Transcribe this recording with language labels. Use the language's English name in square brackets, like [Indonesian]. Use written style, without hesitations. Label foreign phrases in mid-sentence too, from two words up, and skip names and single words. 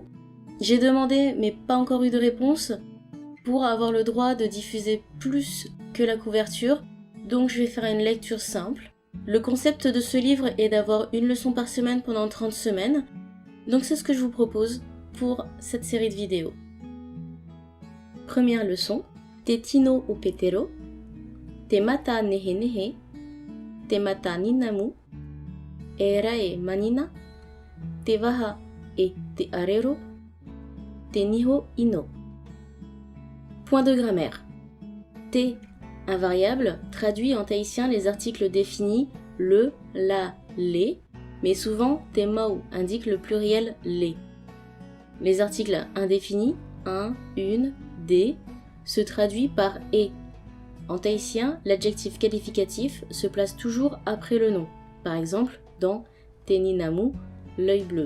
[French] J'ai demandé, mais pas encore eu de réponse, pour avoir le droit de diffuser plus que la couverture, donc je vais faire une lecture simple. Le concept de ce livre est d'avoir une leçon par semaine pendant 30 semaines, donc c'est ce que je vous propose pour cette série de vidéos. Première leçon, [Tahitian] Te tino o petero, Te mata nehe nehe, Te mata ninamu, Era e manina, Te waha e te arero, Te niho ino. [French] Point de grammaire. Te, invariable, traduit en tahitien les articles définis le, la, les, mais souvent [Tahitian] te mau [French] indique le pluriel les. Les articles indéfinis, un, une, des, se traduit par e. En tahitien, l'adjectif qualificatif se place toujours après le nom. Par exemple, dans [Tahitian] te ninamu, [French] l'œil bleu.